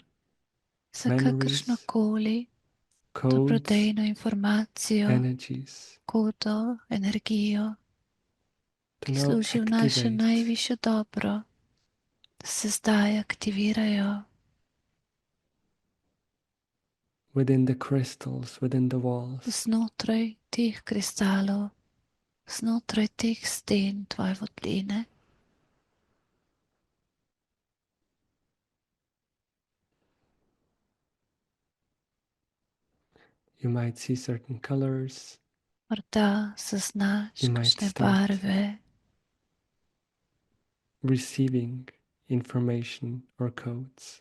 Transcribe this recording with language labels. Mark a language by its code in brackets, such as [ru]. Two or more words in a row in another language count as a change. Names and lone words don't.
[sl] za [en] memories, [sl] kakršnokoli [en] codes, [sl] dobrodejno informacijo, [en] energies, [sl] kodo, energijo, [en] to [sl] ki [en] now [sl] služi v naše [en] activate [sl] najvišje dobro, da se zdaj aktivirajo [en] within the crystals, within the walls, [sl] znotraj teh kristalov, znotraj teh sten tvoje votline. [en] You might see certain colors. [sl] Morda zaznaš kakšne barve. [en] Receiving information or codes.